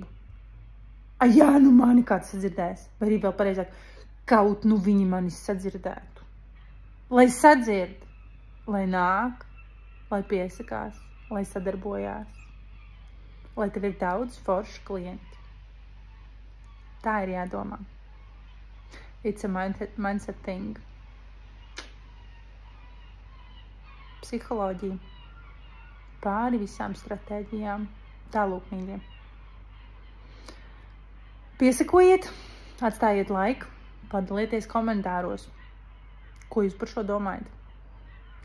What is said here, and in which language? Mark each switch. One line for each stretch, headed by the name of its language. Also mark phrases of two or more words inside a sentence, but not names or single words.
Latvian: Ja nu mani kāds sadzirdēs, vai arī vēl pareizāk, kaut nu viņi mani sadzirdētu. Lai sadzird, lai nāk, lai piesakās, lai sadarbojās, lai tev ir daudz forši klienti. Tā ir jādomā.
English: It's a mindset thing.
Latvian: Psiholoģija. Pāri visām stratēģijām. Tālūk, mīļie. Piesakojiet, atstājiet laiku, padalieties komentāros, ko jūs par šo domājat.